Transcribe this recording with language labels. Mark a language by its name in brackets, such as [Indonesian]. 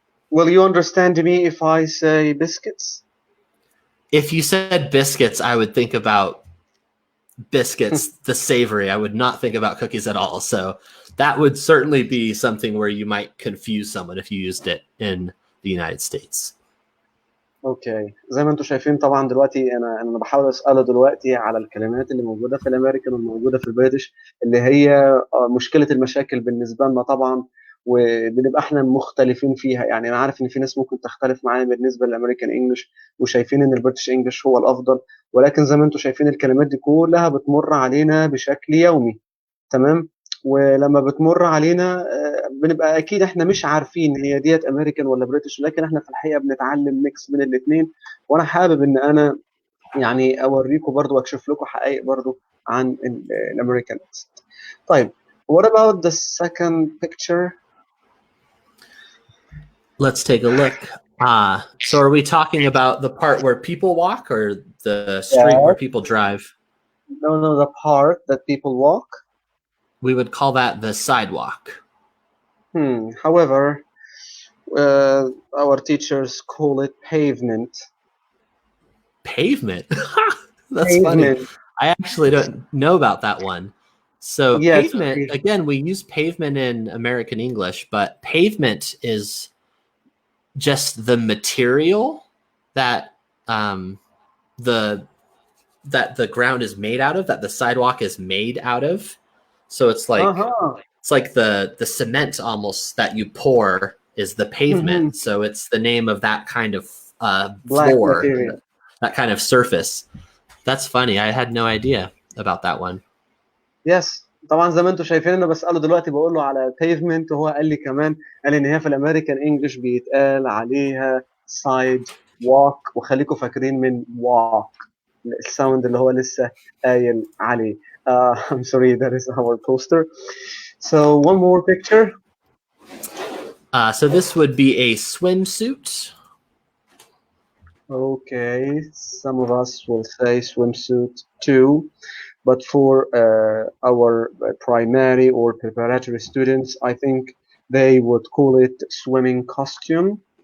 [English] Will you understand me if I say biscuits? If you said biscuits, I would think about biscuits, the savory. I would not think about cookies at all. So that would certainly be something where you might confuse someone if you used it in the United States. [Arabic] اوكي زي ما انتم شايفين طبعا دلوقتي انا بحاول اساله دلوقتي على الكلمات اللي موجوده في الامريكان والموجوده في البريتش اللي هي مشكله المشاكل بالنسبه لنا طبعا وبنبقى احنا مختلفين فيها يعني انا عارف ان في ناس ممكن تختلف معايا بالنسبه للامريكان انجلش وشايفين ان البريتش انجلش هو الافضل ولكن زي ما انتم شايفين الكلمات دي كلها بتمر علينا بشكل يومي تمام ولما بتمر علينا بنبقى اكيد احنا مش عارفين هي ديت امريكان ولا بريتش لكن احنا في الحقيقه بنتعلم ميكس من الاثنين وانا حابب ان انا يعني اوريكم برضو واكشف لكم حقائق برضو عن الامريكان. [English] طيب what about the second picture? Let's take a look. So are we talking about the part where people walk or the street where people drive? No, the part that people walk. We would call that the sidewalk. However, our teachers call it pavement. Pavement? That's funny. I actually don't know about that one. So pavement, again, we use pavement in American English, but pavement is just the material that the ground is made out of, that the sidewalk is made out of. So it's like it's like the cement almost that you pour is the pavement. So it's the name of that kind of floor, that kind of surface. That's funny. I had no idea about that one. Yes. [Arabic] طبعا زي ما انتم شايفين انا بساله دلوقتي بقول له على pavement وهو قال لي كمان قال ان هي في الامريكان انجلش بيتقال عليها سايد walk وخليكم فاكرين من walk الساوند اللي هو لسه قايل عليه. [English] I'm sorry, that is our poster. So one more picture. So this would be a swimsuit. Okay, some of us will say swimsuit too, but for our primary or preparatory students, I think they would call it swimming costume.